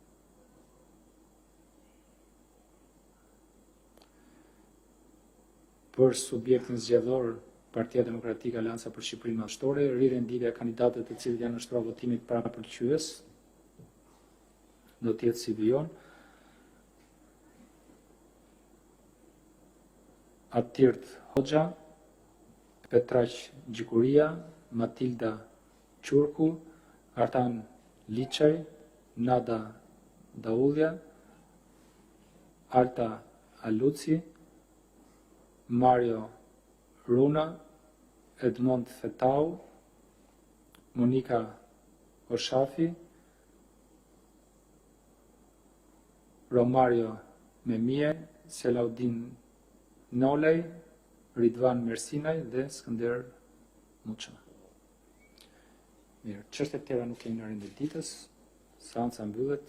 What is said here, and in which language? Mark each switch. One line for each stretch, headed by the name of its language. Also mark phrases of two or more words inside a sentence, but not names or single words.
Albanian: Për subjektin zgjedhor Partia Demokratike Alianca për Shqipërinë Madhështore, rirenditja e kandidatëve të cilët janë në shtrua votimit parapërgjithës do të jetë si vijon: Atirt Hoxha, Petraq Gjikuria, Matilda Qurku, Artan Liçaj, Nada Daullja, Alta Aluci, Mario Runa, Edmond Fetau, Monika Oshafi, Romario Memie, Selaudin Nolej, Ridvan Mersinaj dhe Skënder Muça. Mirë, çështjet tjera nuk kemi në rendit ditës, seanca mbyllet.